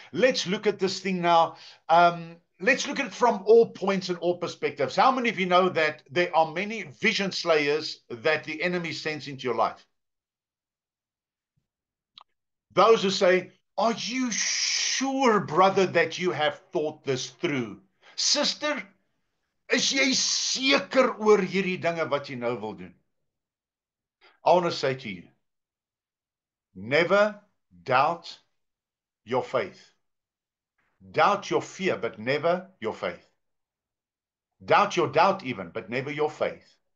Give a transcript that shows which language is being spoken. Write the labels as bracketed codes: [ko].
[en] Let's look at this thing now. Let's look at it from all points and all perspectives. How many of you know that there are many vision slayers that the enemy sends into your life? Those who say, are you sure, brother, that you have thought this through? [af] Sister, is jy seker oor hierdie dinge wat jy nou wil doen? [en] I want to say to you, never doubt your faith. Doubt your fear, but never your faith. Doubt your doubt even, but never your faith.